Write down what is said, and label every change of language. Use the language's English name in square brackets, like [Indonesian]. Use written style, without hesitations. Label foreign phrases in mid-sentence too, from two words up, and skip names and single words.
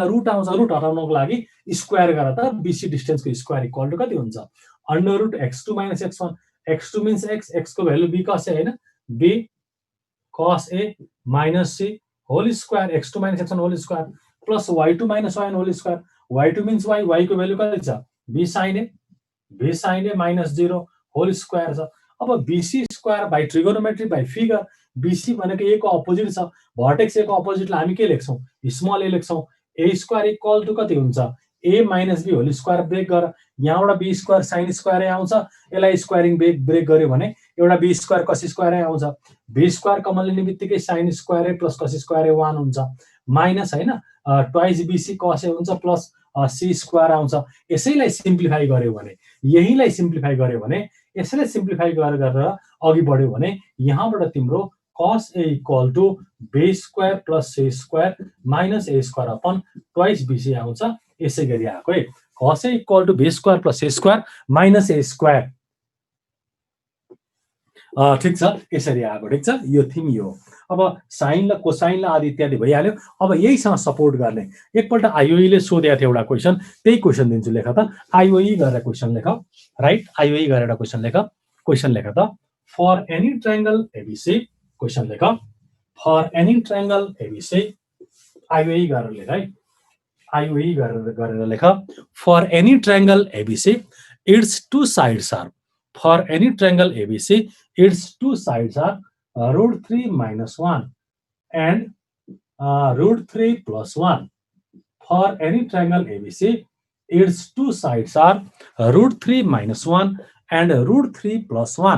[Nepali] रुट आउँछ, रुट हटाउनको लागि स्क्वायर गरेर त बीसी डिस्टेन्सको [English] square equal to [Nepali] कति हुन्छ √x2 - x1, x2 मिन्स x, x को भ्यालु b cos a हैन, b cos a [English] minus c whole square, [Nepali] x2 - x1 [English] whole square plus [Nepali] y2 - y1 [English] whole square, [Nepali] y2 मिन्स y, y को भ्यालु कति छ [English] b sin a minus 0 whole square [Nepali] छ। अब [English] bc square by trigonometry by figure, [Nepali] BC भनेको A को अपोजिट छ, भर्टेक्स A को अपोजिटलाई हामी के लेख्छौँ, [English] small a [Nepali] लेख्छौँ। [English] A square equal to [Nepali] कति हुन्छ, [English] A minus B whole square break [Nepali] गर, यहाँबाट [English] B square sine square [Nepali] आउँछ, यसलाई [English] squaring break [Nepali] गर्यो भने एउटा [English] B square cos square [Nepali] आउँछ। [English] B square common [Nepali] लिने बित्तिकै [English] sine square plus cos square 1 [Nepali] हुन्छ, माइनस हैन [English] twice BC cos [Nepali] हुन्छ [English] plus C square [Nepali] आउँछ। यसैलाई सिम्प्लिफाई गर्यो भने, यहीलाई सिम्प्लिफाई गर्यो भने, यसैलाई सिम्प्लिफाई गरेर अघि बढ्यो भने यहाँबाट तिम्रो [English] cos A equal to B square plus C square minus A square upon twice BC [Nepali] आउँछ। यसै गरी आएको है, [English] cos A equal to B square plus C square minus A square. [Nepali] ठिक छ, यसरी आएको। ठिक छ, यो थिम यो। अब साइन र कोसाइन र आदि इत्यादि भइहाल्यो। अब यहीसँग सपोर्ट गर्ने एकपल्ट आइओई ले सोधेको थियो एउटा क्वेसन, त्यही क्वेसन दिन्छु, लेख त। आइओई गरेर क्वेसन लेख, राइट, आइओई गरेर क्वेसन लेख। क्वेसन लेख त, [English] for any triangle ABC, [Nepali] क्वेसन लेख, [English] for any triangle ABC, [Nepali] आइओई गरेर लेख है, आइओई गरेर लेख, [English] for any triangle ABC its two sides are, for any triangle ABC its two sides are √3 minus 1 and √3 plus 1. For any triangle ABC, its two sides are √3 minus 1 and √3 plus 1.